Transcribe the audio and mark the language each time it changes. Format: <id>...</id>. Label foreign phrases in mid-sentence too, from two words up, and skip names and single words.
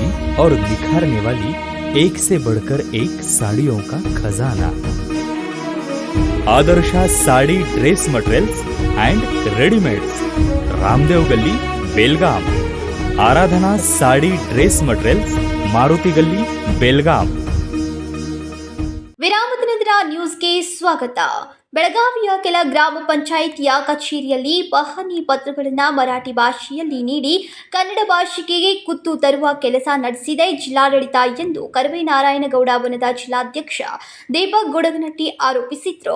<hi>और निखारने वाली एक से बढ़कर एक साड़ियों का खजाना। आदर्शा साड़ी ड्रेस मटेरियल्स एंड रेडीमेड्स, रामदेव गली, बेलगाम। आराधना साड़ी ड्रेस मटेरियल्स, मारुति गली, बेलगाम।</hi> <kn>ವಿರಾಮದ ನಂತರ ನ್ಯೂಸ್ಗೆ ಸ್ವಾಗತ. ಬೆಳಗಾವಿಯ ಕೆಲ ಗ್ರಾಮ ಪಂಚಾಯಿತಿಯ ಕಚೇರಿಯಲ್ಲಿ ಪಹಣಿ ಪತ್ರಗಳನ್ನು ಮರಾಠಿ ಭಾಷೆಯಲ್ಲಿ ನೀಡಿ ಕನ್ನಡ ಭಾಷೆಗೆ ಕುತ್ತು ತರುವ ಕೆಲಸ ನಡೆಸಿದೆ ಜಿಲ್ಲಾಡಳಿತ ಎಂದು ಕರವೇನಾರಾಯಣಗೌಡ ವನದ ಜಿಲ್ಲಾಧ್ಯಕ್ಷ ದೀಪಕ್ ಗುಡಗನಟ್ಟಿ ಆರೋಪಿಸಿದರು.</kn>